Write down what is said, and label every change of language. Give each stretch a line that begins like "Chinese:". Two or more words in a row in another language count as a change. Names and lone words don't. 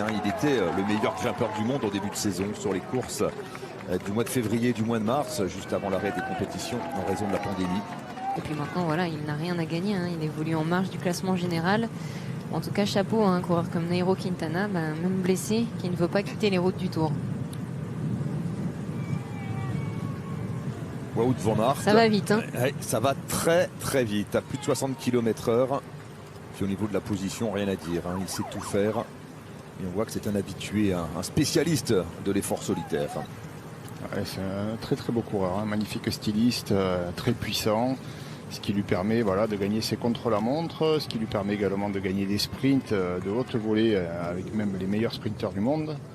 French: Il était le meilleur grimpeur du monde au début de saison sur les courses du mois de février, du mois de mars, juste avant l'arrêt des compétitions en raison de la pandémie. Et puis maintenant, voilà, il n'a rien à gagner. Il évolue en marge du classement général. En tout cas, chapeau à un coureur comme Nairo Quintana, même blessé, qui ne veut pas quitter les routes du Tour. Wout van Aert. Ça va vite. Ça va très très vite, à plus de 60 km/h. Puis au niveau de la position, rien à dire. Il sait tout faire. Et on voit que c'est un habitué, un spécialiste de l'effort solitaire. Ouais, c'est un très très beau coureur, magnifique styliste, très puissant, ce qui lui permet de gagner ses contre-la-montre, ce qui lui permet également de gagner des sprints de haute volée avec même les meilleurs sprinteurs du monde.